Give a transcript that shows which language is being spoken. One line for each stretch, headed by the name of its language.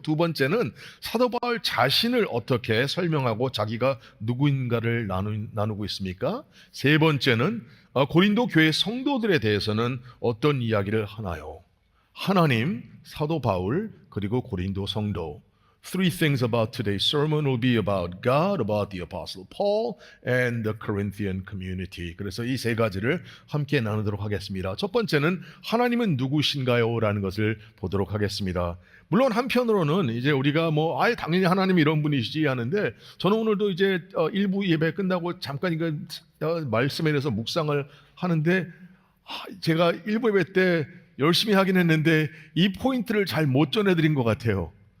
Korean: 두 번째는 사도 바울 자신을 어떻게 설명하고 자기가 누구인가를 나누고 있습니까? 세 번째는 고린도 교회 성도들에 대해서는 어떤 이야기를 하나요? 하나님, 사도 바울, 그리고 고린도 성도.
English: Three things about today's sermon will be about God, about the Apostle Paul, and the Corinthian community.
Korean: 그래서 이 세 가지를 함께 나누도록 하겠습니다. 첫 번째는 하나님은 누구신가요? 라는 것을 보도록 하겠습니다. 물론 한편으로는 이제 우리가 당연히 하나님 이런 분이시지 하는데 저는 오늘도 이제 일부 예배 끝나고 잠깐 이거 말씀에 대해서 묵상을 하는데 제가 일부 예배 때 열심히 하긴 했는데 이 포인트를 잘 못 전해드린 것 같아요.